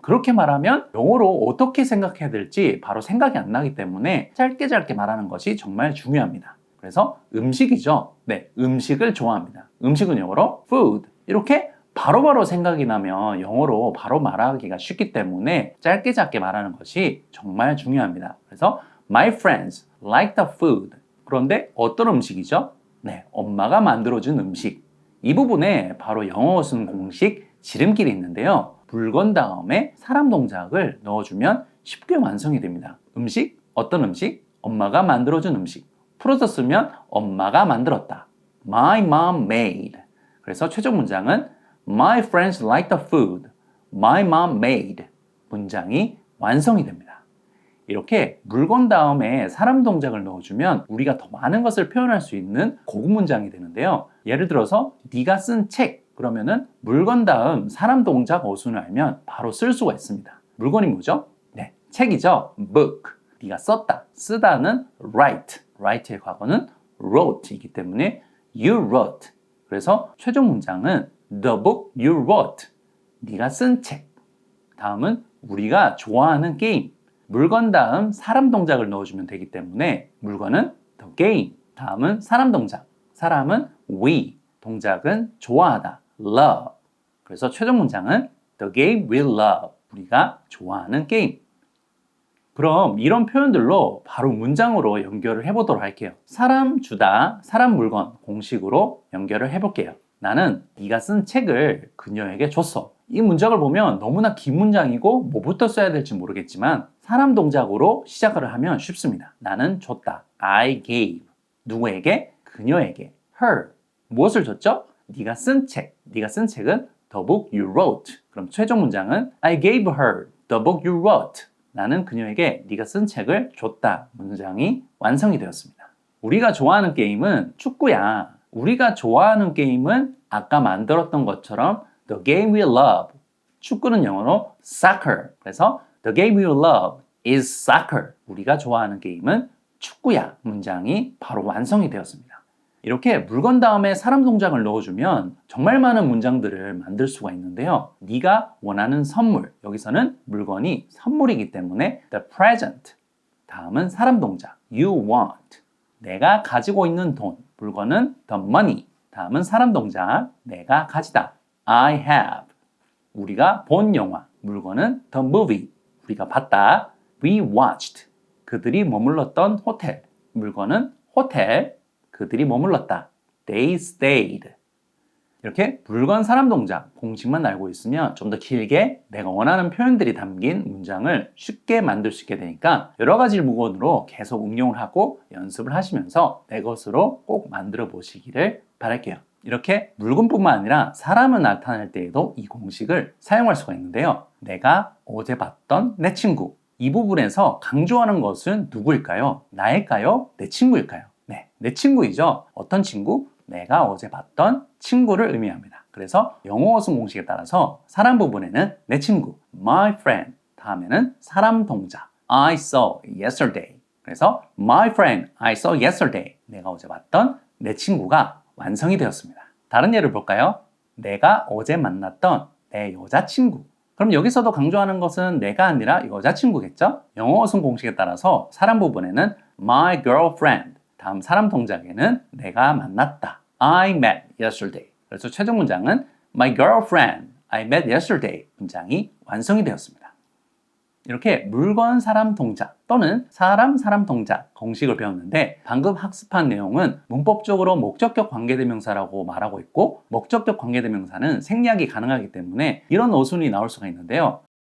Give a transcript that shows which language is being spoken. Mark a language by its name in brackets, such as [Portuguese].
[Korean] 그렇게 말하면 영어로 어떻게 생각해야 될지 바로 생각이 안 나기 때문에 짧게 말하는 것이 정말 중요합니다. 그래서 음식이죠. 네, 음식을 좋아합니다. 음식은 영어로 food. 이렇게 바로바로 생각이 나면 영어로 바로 말하기가 쉽기 때문에 짧게 말하는 것이 정말 중요합니다. [English] 그래서 My friends like the food. [Korean] 그런데 어떤 음식이죠? 네, 엄마가 만들어준 음식. 이 부분에 바로 영어 어순 공식 지름길이 있는데요. 물건 다음에 사람 동작을 넣어주면 쉽게 완성이 됩니다. 음식? 어떤 음식? 엄마가 만들어준 음식. 풀어서 쓰면 엄마가 만들었다. [English] My mom made. [Korean] 그래서 최종 문장은 [English] My friends like the food my mom made. [Korean] 문장이 완성이 됩니다. 이렇게 물건 다음에 사람 동작을 넣어주면 우리가 더 많은 것을 표현할 수 있는 고급 문장이 되는데요. 예를 들어서 네가 쓴 책 그러면은 물건 다음 사람 동작 어순을 알면 바로 쓸 수가 있습니다. 물건이 뭐죠? 네, 책이죠. book. 네가 썼다. 쓰다는 write. write의 과거는 wrote이기 때문에 [English] you wrote. [Korean] 그래서 최종 문장은 [English] the book you wrote. [Korean] 네가 쓴 책. 다음은 우리가 좋아하는 게임. 물건 다음 사람 동작을 넣어주면 되기 때문에 물건은 the game. 다음은 사람 동작. 사람은 we. 동작은 좋아하다. love. [English] 그래서 최종 문장은 the game we love. [Korean] 우리가 좋아하는 게임. 그럼 이런 표현들로 바로 문장으로 연결을 해보도록 할게요. 사람 주다, 사람 물건 공식으로 연결을 해볼게요. 나는 네가 쓴 책을 그녀에게 줬어. 이 문장을 보면 너무나 긴 문장이고 뭐부터 써야 될지 모르겠지만 사람 동작으로 시작을 하면 쉽습니다. 나는 줬다. [English] I gave. [Korean] 누구에게? 그녀에게. her. 무엇을 줬죠? 네가 쓴 책. 네가 쓴 책은 [English] the book you wrote. [Korean] 그럼 최종 문장은 [English] I gave her the book you wrote. [Korean] 나는 그녀에게 네가 쓴 책을 줬다. 문장이 완성이 되었습니다. 우리가 좋아하는 게임은 축구야. 우리가 좋아하는 게임은 아까 만들었던 것처럼 [English] The game we love. [Korean] 축구는 영어로 soccer. [English] 그래서 The game we love is soccer. [Korean] 우리가 좋아하는 게임은 축구야. 문장이 바로 완성이 되었습니다. 이렇게 물건 다음에 사람 동작을 넣어주면 정말 많은 문장들을 만들 수가 있는데요. 네가 원하는 선물. 여기서는 물건이 선물이기 때문에 the present. 다음은 사람 동작. [English] You want. [Korean] 내가 가지고 있는 돈. 물건은 the money. 다음은 사람 동작. 내가 가지다. [English] I have. [Korean] 우리가 본 영화. 물건은 the movie. 우리가 봤다. [English] We watched. [Korean] 그들이 머물렀던 호텔. 물건은 호텔. 그들이 머물렀다. [English] They stayed. [Korean] 이렇게 물건, 사람 동작, 공식만 알고 있으면 좀 더 길게 내가 원하는 표현들이 담긴 문장을 쉽게 만들 수 있게 되니까 여러 가지 문구로 계속 응용을 하고 연습을 하시면서 내 것으로 꼭 만들어 보시기를 바랄게요. 이렇게 물건뿐만 아니라 사람을 나타낼 때에도 이 공식을 사용할 수가 있는데요. 내가 어제 봤던 내 친구. 이 부분에서 강조하는 것은 누구일까요? 나일까요? 내 친구일까요? 네, 내 친구이죠. 어떤 친구? 내가 어제 봤던 친구를 의미합니다. 그래서 영어 어순 공식에 따라서 사람 부분에는 내 친구, my friend. 다음에는 사람 동작, [English] I saw yesterday. 그래서 my friend, I saw yesterday. [Korean] 내가 어제 봤던 내 친구가 완성이 되었습니다. 다른 예를 볼까요? 내가 어제 만났던 내 여자친구. 그럼 여기서도 강조하는 것은 내가 아니라 여자친구겠죠? 영어 어순 공식에 따라서 사람 부분에는 [English] my girlfriend. [Korean] 다음 사람 동작에는 내가 만났다. [English] I met yesterday. [Korean] 그래서 최종 문장은 [English] My girlfriend, I met yesterday. [Korean] 문장이 완성이 되었습니다. 이렇게 물건, 사람, 동작 또는 사람, 동작 공식을 배웠는데 방금 학습한 내용은 문법적으로 목적격 관계대명사라고 말하고 있고 목적격 관계대명사는 생략이 가능하기 때문에 이런 어순이 나올 수가 있는데요.